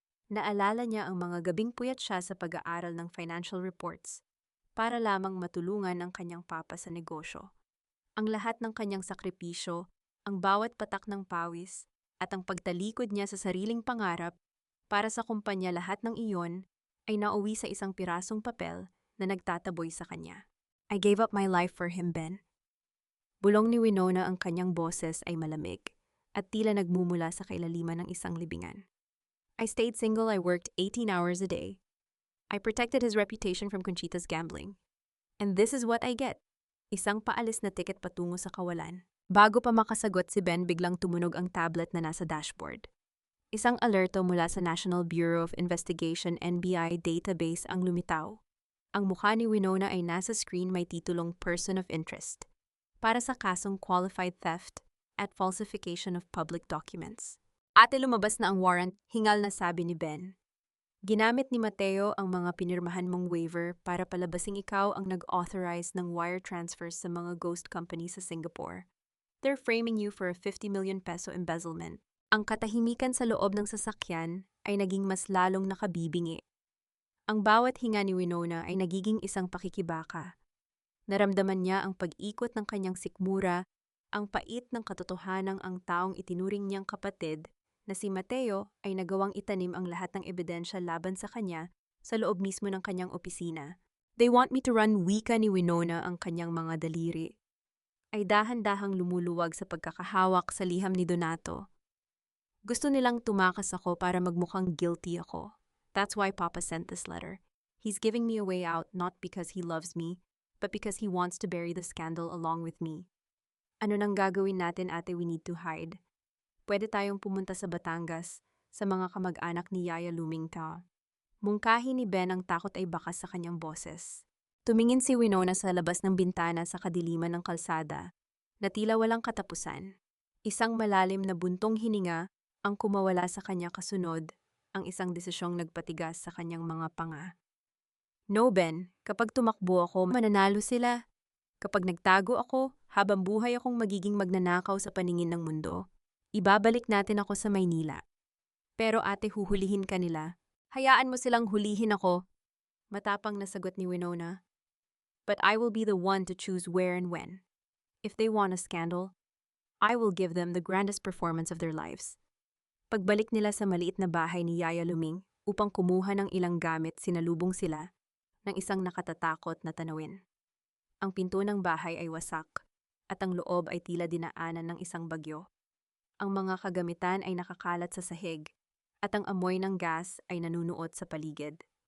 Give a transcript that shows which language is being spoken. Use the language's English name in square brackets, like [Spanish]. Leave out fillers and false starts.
[Filipino] Naalala niya ang mga gabing puyat siya sa pag-aaral ng financial reports para lamang matulungan ang kanyang papa sa negosyo. Ang lahat ng kanyang sakripisyo, ang bawat patak ng pawis, at ang pagtalikod niya sa sariling pangarap para sa kumpanya, lahat ng iyon ay nauwi sa isang pirasong papel na nagtataboy sa kanya. [English] I gave up my life for him, Ben. [Filipino] Bulong ni Winona, ang kanyang boses ay malamig at tila nagmumula sa kailaliman ng isang libingan. [English] I stayed single, I worked 18 hours a day. I protected his reputation from Conchita's gambling. And this is what I get. [Filipino] Isang paalis na tiket patungo sa kawalan. Bago pa makasagot si Ben, biglang tumunog ang tablet na nasa dashboard. Isang alerto mula sa National Bureau of Investigation (NBI) database ang lumitaw. Ang mukha ni Winona ay nasa screen, may titulong Person of Interest para sa kasong qualified theft at falsification of public documents. Ate, lumabas na ang warrant, hingal na sabi ni Ben. Ginamit ni Mateo ang mga pinirmahan mong waiver para palabasing ikaw ang nag-authorize ng wire transfers sa mga ghost company sa Singapore. [English] They're framing you for a 50 million peso embezzlement. [Filipino] Ang katahimikan sa loob ng sasakyan ay naging mas lalong nakabibingi. Ang bawat hinga ni Winona ay nagiging isang pakikibaka. Naramdaman niya ang pag-ikot ng kanyang sikmura, ang pait ng katotohanang ang taong itinuring niyang kapatid na si Mateo ay nagawang itanim ang lahat ng ebidensya laban sa kanya sa loob mismo ng kanyang opisina. [English] They want me to run, [Filipino] wika ni Winona, ang kanyang mga daliri ay dahan-dahang lumuluwag sa pagkakahawak sa liham ni Donato. Gusto nilang tumakas ako para magmukhang guilty ako. [English] That's why Papa sent this letter. He's giving me a way out not because he loves me, but because he wants to bury the scandal along with me. [Filipino] Ano nang gagawin natin, ate? [English] We need to hide. [Filipino] Pwede tayong pumunta sa Batangas, sa mga kamag-anak ni Yaya Lumingta. Mungkahi ni Ben, ang takot ay bakas sa kanyang boses. Tumingin si Winona sa labas ng bintana sa kadiliman ng kalsada, na tila walang katapusan. Isang malalim na buntong hininga ang kumawala sa kanya, kasunod ang isang desisyong nagpatigas sa kanyang mga panga. No, Ben, kapag tumakbo ako, mananalo sila. Kapag nagtago ako, habang buhay akong magiging magnanakaw sa paningin ng mundo. Ibabalik natin ako sa Maynila. Pero ate, huhulihin ka nila. Hayaan mo silang hulihin ako. Matapang na sagot ni Winona. [English] But I will be the one to choose where and when. If they want a scandal, I will give them the grandest performance of their lives. [Filipino] Pagbalik nila sa maliit na bahay ni Yaya Luming upang kumuha ng ilang gamit, sinalubong sila ng isang nakatatakot na tanawin. Ang pinto ng bahay ay wasak at ang loob ay tila dinaanan ng isang bagyo. Ang mga kagamitan ay nakakalat sa sahig, at ang amoy ng gas ay nanunuot sa paligid.